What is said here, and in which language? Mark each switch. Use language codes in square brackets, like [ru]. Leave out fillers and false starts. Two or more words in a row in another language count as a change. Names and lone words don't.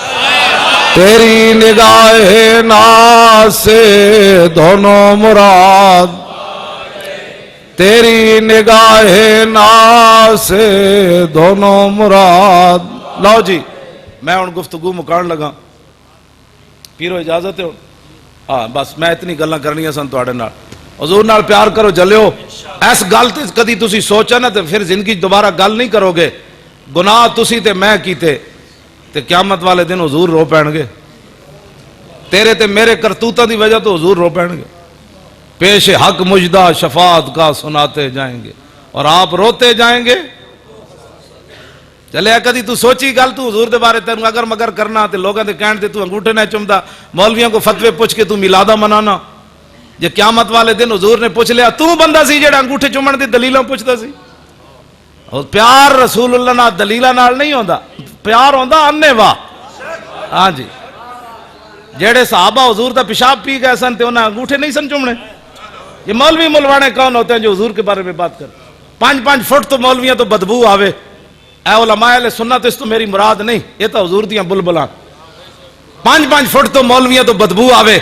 [ur] تیری نگاہ ناز سے دونوں مراد، تیری نگاہ ناز سے دونوں مراد۔ [pa] لو جی میں ان گفتگو مکان لگا، پیرو اجازت ہے؟ ہاں بس میں اتنی گلاں کرنی سن تواڈے نال۔ حضور نال پیار کرو جلیو، ایس گل تے کدی تسی سوچا نا تے پھر زندگی دوبارہ گل نہیں کرو گے۔ گناہ تسی تے میں کیتے تے قیامت والے دن حضور رو پین گے، تیرے تے میرے کرتوتاں دی وجہ تو حضور رو پین گے۔ [ur] پیش حق مجدہ شفاعت کا سناتے جائیں گے اور آپ روتے جائیں گے۔ [pa] چلے کدی تو سوچی گل تو حضور دے بارے تینوں اگر مگر کرنا تے لوگاں دے کہن تے تو انگوٹھے نہ چمدا، مولویوں کو فتوے پوچھ کے تو میلادہ منانا۔ جے قیامت والے دن حضور نے پوچھ لیا تو بندہ سی جڑا انگوٹھے چومن دی دلیلاں پوچھدا سی؟ اور پیار رسول اللہ نال دلیلاں نال نہیں ہوندا، پیار ہوندا انے واہ۔ ہاں جی جڑے صحابہ حضور دا پیشاب پی گئے سن تے انہاں انگوٹھے نہیں سن چومنے۔ [ur] یہ مولوی ملوانے کون ہوتے ہیں جو حضور کے بارے میں بات کر؟ [pa] 5 فٹ تو مولویاں تو بدبو آوے، اے علماء اہل سنت اس تو میری مراد نہیں، یہ تو حضور دیاں بلبلاں۔ 5 فٹ تو مولویاں تو بدبو آوے۔